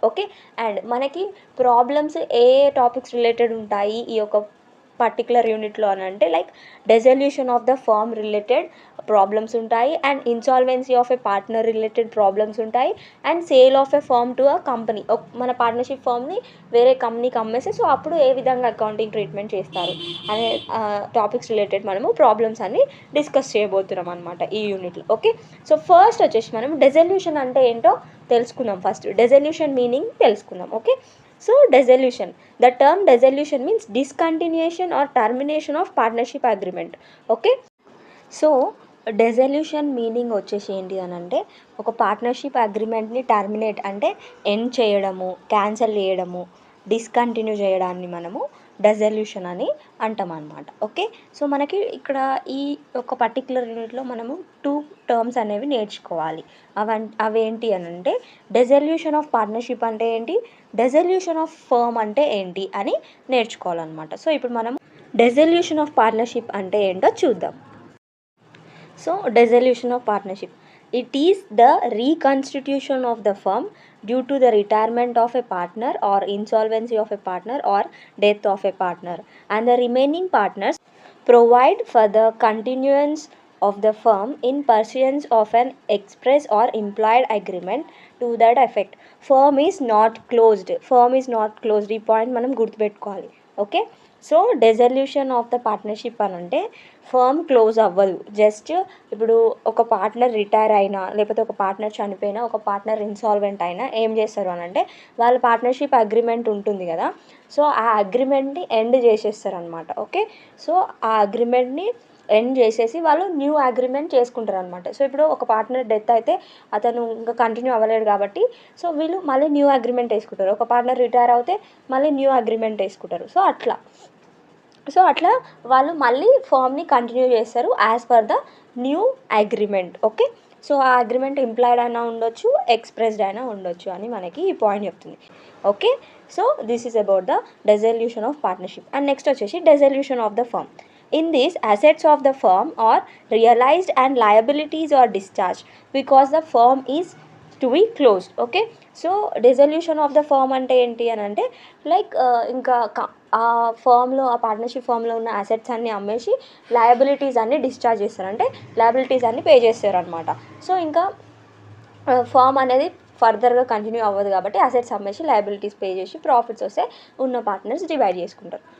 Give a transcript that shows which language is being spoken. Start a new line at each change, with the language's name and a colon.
English: Okay, and మనకి problems ఏ topics related ఉంటాయి ఈ యొక్క పర్టికులర్ యూనిట్లో అని అంటే like dissolution of the firm related problems ఉంటాయి, and insolvency of a partner related problems ఉంటాయి, and sale of a firm to a company.
Telugu: మన పార్ట్నర్షిప్ ఫర్మ్ని వేరే కంపెనీకి అమ్మేస్తే సో అప్పుడు ఏ విధంగా అకౌంటింగ్ ట్రీట్మెంట్ చేస్తారు అనే టాపిక్స్ రిలేటెడ్ మనము ప్రాబ్లమ్స్ అన్ని డిస్కస్ చేయబోతున్నాం అనమాట ఈ యూనిట్లో. ఓకే, సో ఫస్ట్ వచ్చేసి మనం డెజల్యూషన్ అంటే ఏంటో తెలుసుకుందాం.
English: First dissolution meaning తెలుసుకుందాం. Okay, so dissolution, the term dissolution means discontinuation or termination of partnership agreement.
Telugu: Okay, so డెజల్యూషన్ meaning వచ్చేసి ఏంటి అని అంటే ఒక పార్ట్నర్షిప్ అగ్రిమెంట్ని టర్మినేట్ అంటే ఎండ్ చేయడము, క్యాన్సిల్ చేయడము, డిస్కంటిన్యూ చేయడాన్ని మనము డెజల్యూషన్ అని అంటాం అన్నమాట. ఓకే, సో మనకి ఇక్కడ ఈ ఒక పర్టికులర్ యూనిట్లో మనము 2 టర్మ్స్ అనేవి నేర్చుకోవాలి. అవేంటి అని అంటే డెజల్యూషన్ ఆఫ్ పార్ట్నర్షిప్ అంటే ఏంటి, డెజల్యూషన్ ఆఫ్ ఫర్మ్ అంటే ఏంటి అని నేర్చుకోవాలన్నమాట. సో ఇప్పుడు మనం డెజల్యూషన్ ఆఫ్ పార్ట్నర్షిప్ అంటే ఏంటో చూద్దాం.
English: So dissolution of partnership, it is the reconstitution of the firm due to the retirement of a partner or insolvency of a partner or death of a partner, and the remaining partners provide for the continuance of the firm in pursuance of an express or implied agreement to that effect. Firm is not closed. Firm is not closed.
Telugu: ఈ point మనం గుర్తుపెట్టుకోవాలి.
English: Okay, so dissolution of the partnership అని అంటే firm close అవ్వదు.
Telugu: Just ఇప్పుడు ఒక partner retire అయినా లేకపోతే ఒక పార్ట్నర్ చనిపోయినా ఒక పార్ట్నర్ ఇన్సాల్వెంట్ అయినా ఏం చేస్తారు అని అంటే వాళ్ళ పార్ట్నర్షిప్ అగ్రిమెంట్ ఉంటుంది కదా, సో ఆ అగ్రిమెంట్ని ఎండ్ చేసేస్తారు అనమాట. ఓకే, సో ఆ అగ్రిమెంట్ని ఎండ్ చేసేసి వాళ్ళు న్యూ అగ్రిమెంట్ చేసుకుంటారు అనమాట. సో ఇప్పుడు ఒక పార్ట్నర్ డెత్ అయితే అతను ఇంకా కంటిన్యూ అవ్వలేడు కాబట్టి సో వీళ్ళు మళ్ళీ న్యూ అగ్రిమెంట్ వేసుకుంటారు. ఒక పార్ట్నర్ రిటైర్ అవుతే మళ్ళీ న్యూ అగ్రిమెంట్ వేసుకుంటారు. సో అట్లా వాళ్ళు మళ్ళీ ఫామ్ని కంటిన్యూ చేస్తారు
English: As per the new agreement.
Telugu: Okay, so ఆ అగ్రిమెంట్ ఇంప్లాయిడ్ అయినా ఉండొచ్చు, ఎక్స్ప్రెస్డ్ అయినా ఉండొచ్చు అని మనకి ఈ పాయింట్ చెప్తుంది.
English: Okay, so this is about the dissolution of partnership. And next వచ్చేసి dissolution of the firm. In this, assets of the firm are realized and liabilities are discharged because the firm is to be closed.
Telugu: Okay, so dissolution of the firm అంటే ఏంటి అని అంటే like ఇంకా ఆ ఫర్మ్లో ఆ partnership ఫర్మ్లో ఉన్న assets అన్నీ అమ్మేసి లయబిలిటీస్ అన్నీ డిశ్చార్జ్ చేస్తారు, అంటే లయబిలిటీస్ అన్నీ పే చేస్తారు అనమాట. సో ఇంకా ఫర్మ్ అనేది ఫర్దర్గా కంటిన్యూ అవ్వదు కాబట్టి అసెట్స్ అమ్మేసి లయబిలిటీస్ పే చేసి ప్రాఫిట్స్ వస్తే ఉన్న పార్ట్నర్స్ డివైడ్ చేసుకుంటారు.